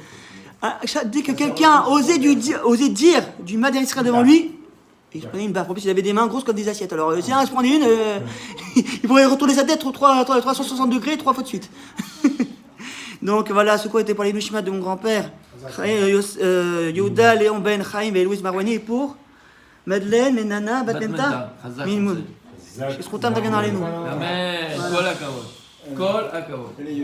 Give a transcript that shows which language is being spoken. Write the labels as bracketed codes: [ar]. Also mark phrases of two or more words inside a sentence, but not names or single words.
[fr] Dès que quelqu'un osait dire du mal d'Eretz Israël devant lui, il se prenait une baffe. En plus, il avait des mains grosses comme des assiettes. Alors, si un se prenait une, il pourrait retourner sa tête 360 degrés 3 fois de suite. Donc voilà, ce quoi était pour les Nishmat de mon grand-père, Yehuda, Léon Ben, Chaim et Louis Marouani, et pour Madeleine, Menana, Batmenta, Minmoun. [he] זכותם תגן עלינו. אמן. כל הכבוד. כל הכבוד.